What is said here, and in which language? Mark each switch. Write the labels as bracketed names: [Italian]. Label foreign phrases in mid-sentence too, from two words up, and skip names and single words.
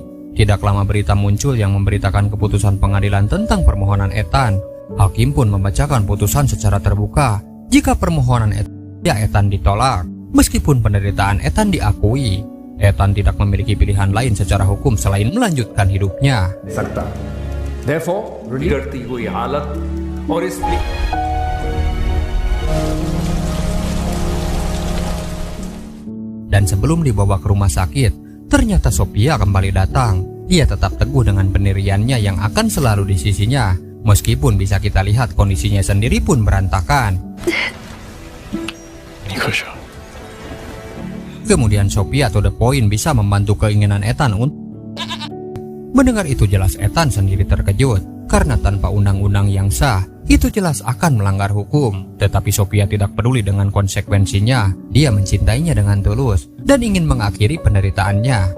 [Indonesian] Tidak lama berita muncul yang memberitakan keputusan pengadilan tentang permohonan Ethan. Hakim pun membacakan putusan secara terbuka. Jika permohonan Ethan ditolak, meskipun penderitaan Ethan diakui, Ethan tidak memiliki pilihan lain secara hukum selain melanjutkan hidupnya. Therefore, [Hindi] करती हुई हालत और इस [Indonesian] Dan sebelum dibawa ke rumah sakit, ternyata Sophia kembali datang. Dia tetap teguh dengan pendiriannya yang akan selalu di sisinya, meskipun bisa kita lihat kondisinya sendiri pun berantakan. Kemudian Sophia [English] to the point [Indonesian] bisa membantu keinginan Ethan untuk mendengar itu. Jelas Ethan sendiri terkejut, karena tanpa undang-undang yang sah, itu jelas akan melanggar hukum. Tetapi Sophia tidak peduli dengan konsekuensinya. Dia mencintainya dengan tulus dan ingin mengakhiri penderitaannya.